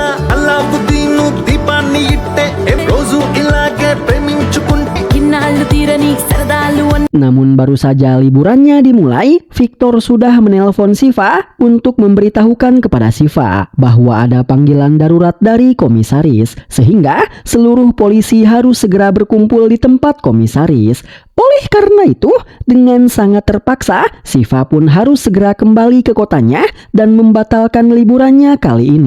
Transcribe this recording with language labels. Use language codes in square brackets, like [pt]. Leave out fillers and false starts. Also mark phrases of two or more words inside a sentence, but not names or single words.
[te] అల్లావుద్దీను దీపాన్ని ఇట్టే రోజు ఇలాగే ప్రేమించుకుంటే ఇన్నాళ్ళు తీరని సరదాలు. [id] Namun baru saja liburannya dimulai, Victor sudah menelpon Siva untuk memberitahukan kepada Siva bahwa ada panggilan darurat dari komisaris, sehingga seluruh polisi harus segera berkumpul di tempat komisaris. Oleh karena itu, dengan sangat terpaksa, Siva pun harus segera kembali ke kotanya dan membatalkan liburannya kali ini.